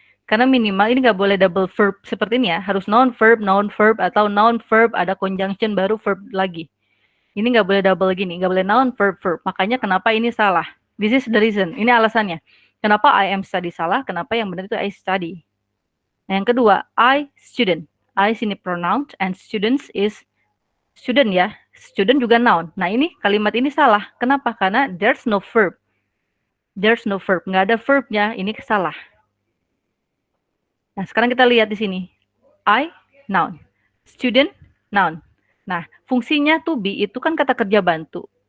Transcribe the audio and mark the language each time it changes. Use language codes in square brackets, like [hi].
[id] Karena minimal ini nggak boleh double verb seperti ini ya. Harus noun verb, atau noun verb, ada conjunction baru verb lagi. Ini nggak boleh double gini, nggak boleh noun verb verb. Makanya kenapa ini salah. [en] This is the reason. [id] Ini alasannya. Kenapa I am study salah, kenapa yang benar itu I study. Nah, yang kedua, I student. [en] I sini pronoun and students is student ya. [id] Student juga noun. Nah, ini kalimat ini salah. Kenapa? Karena [en] there's no verb. There's no verb. [id] Nggak ada verbnya. Ini salah. Nah, sekarang kita lihat di sini. I, noun. Student, noun. Nah, fungsinya to be itu kan kata kerja bantu.